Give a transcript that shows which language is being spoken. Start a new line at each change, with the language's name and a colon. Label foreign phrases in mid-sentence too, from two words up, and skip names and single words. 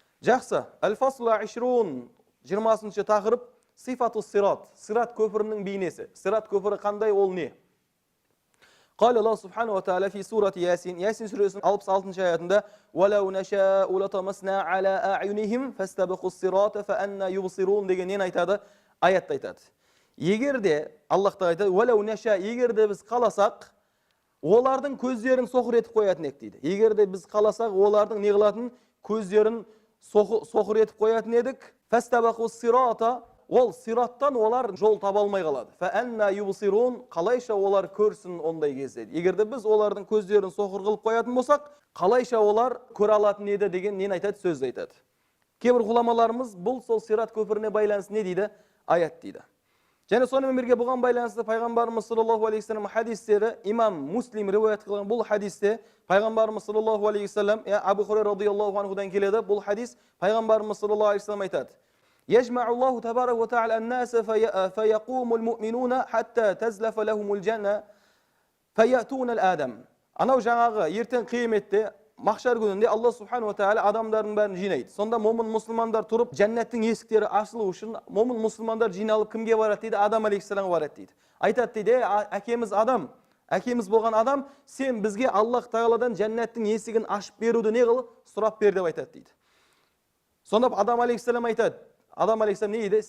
Kazakh: Жақсы. Әл-фасл 20, 20-шы тақырып
Arabic: صفة الصراط.
Kazakh: Сират көпірінің бейнесі. Сират көпірі қандай, ол не?
Arabic: قال الله سبحانه وتعالى في سورة ياسين ياسين
Kazakh: сүресінің 66-шы аятында
Arabic: وَلَوْ نَشَاءُ لَطَمَسْنَا عَلَى أَعْيُنِهِمْ فَاسْتَبِقُوا الصِّرَاطَ فَأَنَّى يُبْصِرُونَ
Kazakh: деген нені айтады? Аятты айтады. Егер де Аллах та айтады,
Arabic: وَلَوْ نَشَاء,
Kazakh: егер де біз қаласақ, олардың көздерін соқыр етіп қоятын ек дейді. Егер де біз қаласақ, олардың не қылатын? Көздерін соқыр етіп қоятын едік.
Arabic: فَاسْتَبِقُوا الصِّرَاطَ,
Kazakh: ол сираттан олар жол таба алмай қалады.
Arabic: فَأَنَّى يُبْصِرُونَ,
Kazakh: қалайша олар көрсін ондай кезде. Егер де біз олардың көздерін соқыр қылып қоятын болсақ, қалайша олар көре алатын еді деген нені айтады? Сөзді айтады. Кейбір ғұламаларымыз бұл сол сират көпіріне байланысты не дейді? Аят дейді. Және сонымен бірге бұған байланысты пайғамбарымыз
Arabic: صلى الله عليه وسلم
Kazakh: хадистері, имам Муслим риуаят қылған бұл хадисте пайғамбарымыз
Arabic: صلى الله عليه وسلم,
Kazakh: Абу Хурайра
Arabic: رضي الله عنه
Kazakh: келеді, бұл хадис пайғамбарымыз
Arabic: صلى الله عليه وسلم
Kazakh: айтады:
Arabic: يجمع الله تبارك وتعالى الناس فيقوم المؤمنون حتى تزلف لهم الجنة فيأتون الآدم.
Kazakh: Анау жаңағы ертең қияметте махшар күнінде
Arabic: الله سبحانه وتعالى
Kazakh: адамдардың бәрін жинайды. Сонда момын мұсылмандар тұрып, жәннаттың есіктері ашылу үшін момын мұсылмандар жиналып кімге барады дейді? Адам алейхиссаламға барады дейді. Айтады дейді: әкеміз Адам, әкеміз болған Адам, сен бізге Аллах тағаладан жәннаттың есігін ашып беруді не қыл? Сұрап бер деп айтады дейді. Сонда Адам алейхиссалам айтады, Адам алейхиссалам не дейді?